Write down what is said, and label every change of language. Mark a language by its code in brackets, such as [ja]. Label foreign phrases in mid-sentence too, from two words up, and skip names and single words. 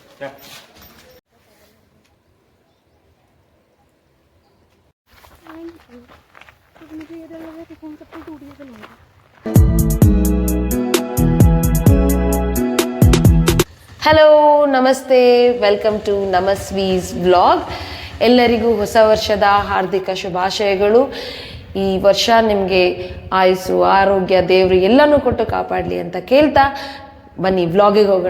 [hi] मुझे ये लग रहा है कि फोन कब तक टूट गया। [en] Hello namaste, welcome to Namasvees vlog. [kn] ಎಲ್ಲರಿಗೂ ಹೊಸ ವರ್ಷದ ಹಾರ್ದಿಕ ಶುಭಾಶಯಗಳು. ಈ ವರ್ಷ ನಿಮಗೆ ಆಯುಸ್ಸು ಆರೋಗ್ಯ ದೇವರು ಎಲ್ಲನೂ ಕೊಟ್ಟು ಕಾಪಾಡಲಿ ಅಂತ ಕೇಳ್ತಾ ಬನ್ನಿ ವ್ಲಾಗಿಗೆ ಹೋಗೋಣ.